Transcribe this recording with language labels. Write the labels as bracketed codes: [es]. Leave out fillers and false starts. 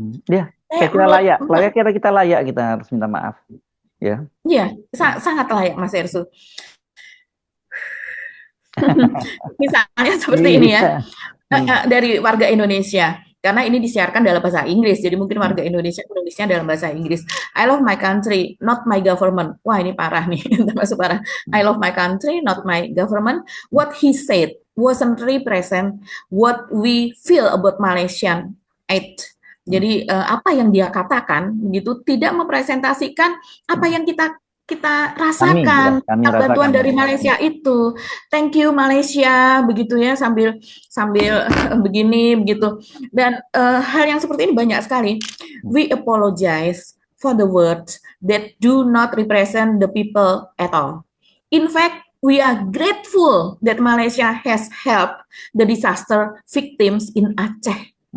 [id] Ya, saya kira layak kita layak, kita harus minta maaf. Ya. Iya, sangat layak Mas Ersu. Misalnya seperti ini ya, dari warga Indonesia, karena ini disiarkan dalam bahasa Inggris, jadi mungkin warga Indonesia menulisnya dalam bahasa Inggris. [en] I love my country, not my government. [id] Wah, ini parah nih, termasuk parah. [en] I love my country, not my government. What he said wasn't represent what we feel about Malaysian aid. [id] Jadi apa yang dia katakan begitu tidak mempresentasikan apa yang kita rasakan, bantuan dari Malaysia itu. [en] Thank you [id] Malaysia, begitu ya, sambil begini begitu. Dan hal yang seperti ini banyak sekali. [en] We apologize for the words that do not represent the people at all. In fact, we are grateful that Malaysia has helped the disaster victims in Aceh.